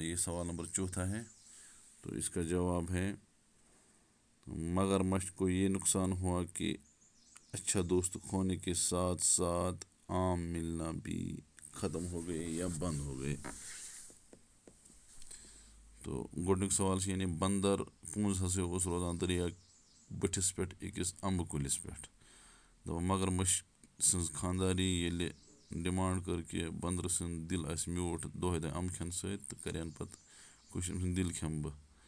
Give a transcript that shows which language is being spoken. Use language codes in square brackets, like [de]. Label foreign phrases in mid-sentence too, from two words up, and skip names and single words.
[ur] یہ سوال نمبر 4 ہے، تو اس کا جواب ہے مگرمچھ کو یہ نقصان ہوا کہ اچھا دوست کھونے کے ساتھ ساتھ آم ملنا بھی ختم ہو گئے یا بند ہو گئے۔ [ks] تو گۄڈنیُک سوال چھُ، یعنی بندر پونٛز ہسا اوس روزان دریا بٔٹھِس پٮ۪ٹھ أکِس اَمبہٕ کُلِس پٮ۪ٹھ۔ دَپان مگرمچھ سٕنٛز خانٛدارنہِ ییٚلہِ ڈِمانٛڈ کٔر کہِ بندرٕ سُنٛد دِل آسہِ میوٗٹھ دۄہے دۄہے اَمبہٕ کھٮ۪نہٕ سۭتۍ، تہٕ کَرٮ۪ن پَتہٕ کوٗشِش أمۍ سُنٛد دِل کھٮ۪مہٕ بہٕ۔